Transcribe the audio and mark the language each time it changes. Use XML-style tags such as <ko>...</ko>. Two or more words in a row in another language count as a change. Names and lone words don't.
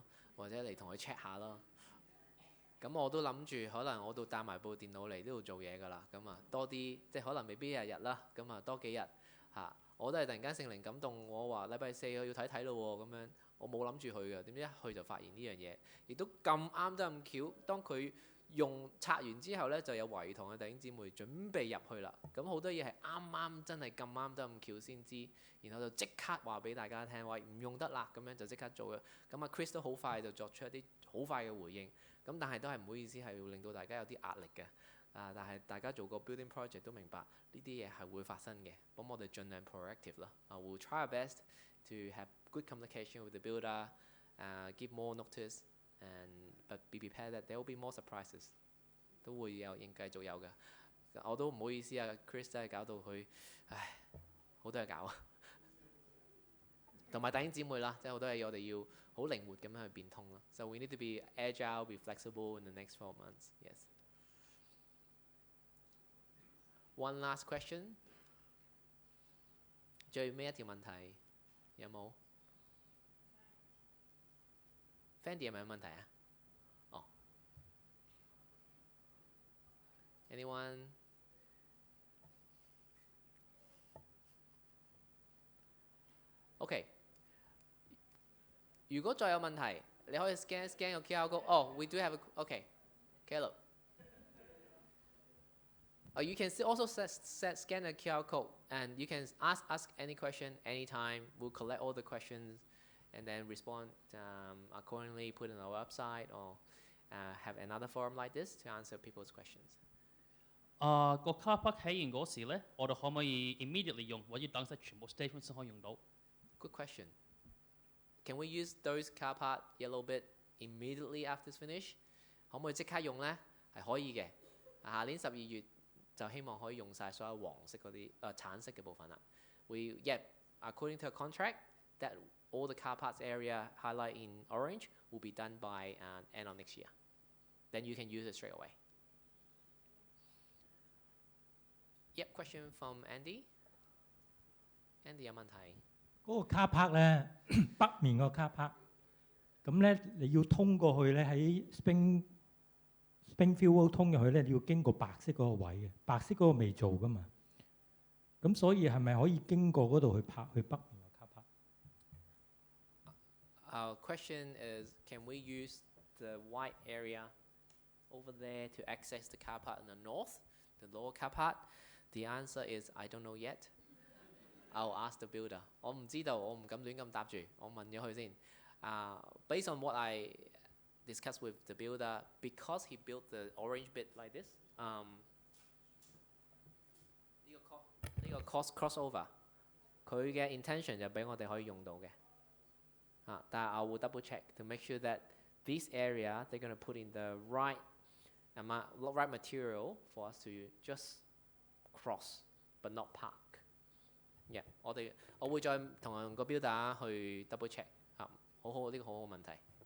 <yue>或者嚟同佢 check 下咯，咁我都諗住可能我都帶埋部電腦嚟呢度做嘢㗎啦，咁啊多啲即係可能未必日日啦，咁啊多幾日嚇，我都係突然間聖靈感動，我話禮拜四我要睇睇咯喎，咁樣我冇諗住去嘅，點知一去就發現呢樣嘢，亦都咁啱得咁巧，當佢拆完之後呢，就有華語堂嘅弟兄姊妹準備入去啦，咁好多嘢係啱真係咁啱得咁巧先知，然後就即刻話俾大家聽，話唔用得啦，咁樣就即刻做嘅。咁啊 Chris 都好快就作出一啲好快嘅回應，咁但係都係唔好意思係要令到大家有啲壓力嘅，但係大家做個</yue> <en>building project</en> <yue>都明白呢啲嘢係會發生嘅，咁我哋盡量 proactive 啦，</yue> <en>we'll try our best to have good communication with the builder, give more notice, but be prepared that there will be more surprises，</en> <yue>都會繼續有嘅。我都唔好意思啊 ，Chris 真係搞到佢，唉，好多嘢搞啊！同埋弟兄姊妹啦，即係好多嘢我哋要好靈活咁樣去變通啦。</yue> <en>So we need to be agile, be flexible in the next 12 months. Yes. One last question.</en> <yue>最尾一條問題有冇 ？Fendi 有冇問題啊？</yue> <en>哦。Anyone? OK。</en> <yue>如果再有問題，你可以 scan 個</yue> <en>QR code。哦 ，we do have a OK，Caleb。You can also scan the QR code, and you can ask any question anytime. We'll collect all the questions, and then respond accordingly. Put it on our website or have another forum like this to answer people's questions.</en> <yue>個</yue> <en>car park</en> <yue>起完嗰時咧，我哋可唔可以 immediately 用，或者等晒全部 station 先可以用到？</yue> <en>Good question. Can we use those car park yellow bit immediately after it's finished?</en> <yue>可唔可以即刻用咧？係可以嘅。下年12月就希望可以用晒所有黃色嗰啲橙色嘅部分啦。</yue> <en>According to a contract, that all the car parks area highlight in orange will be done by end of next year. Then you can use it straight away. Yep, question from Andy.</en> <yue>Andy 有問題？嗰個</yue> <en>car park</en> <yue>咧，北面個</yue> <en>car park，</en> <yue>咁咧你要通過去咧喺 Springfield Road 通入去咧，你要經過白色嗰個位嘅，白色嗰個未做噶嘛。咁所以係咪可以經過嗰度去泊去北面個 car</yue> <en>Our question is, can we use the white area over there to access the car park in the north, the lower car park? The answer is I don't know yet. I'll ask the builder.</en> <yue>我唔知道，我唔敢亂咁答住，我問咗佢先。</yue> <en>Based on what I discussed with the builder, because he built the orange bit like this,</en> <yue>呢個 crossover，佢嘅 intention 就俾我哋可以用到嘅。但係</yue> <en>I will double check to make sure that this area they're going to put in the right material for us to just cross but not park. Yeah，</en> <yue>我會再同個 builder 去</yue> <en>double check</en> <yue>呢個好好問題。</yue>